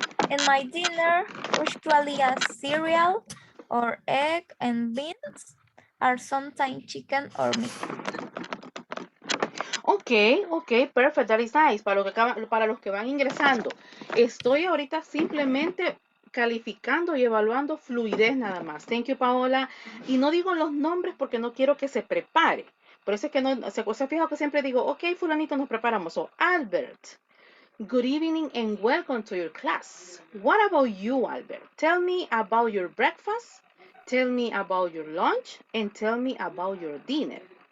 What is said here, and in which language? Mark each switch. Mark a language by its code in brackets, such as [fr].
[en] In my dinner, usually a cereal or egg and beans, or sometimes chicken or meat. Ok, perfect, that is nice. [es] Para los que van ingresando, estoy ahorita simplemente calificando y evaluando fluidez nada más. [en] Thank you, Paola. [es] Y no digo los nombres porque no quiero que se prepare. Por eso es que no, se fijan que siempre digo, ok, fulanito, nos preparamos. [en] So, Albert, good evening and welcome to your class. What about you, Albert? Tell me about your breakfast, tell me about your lunch, and tell me about your dinner.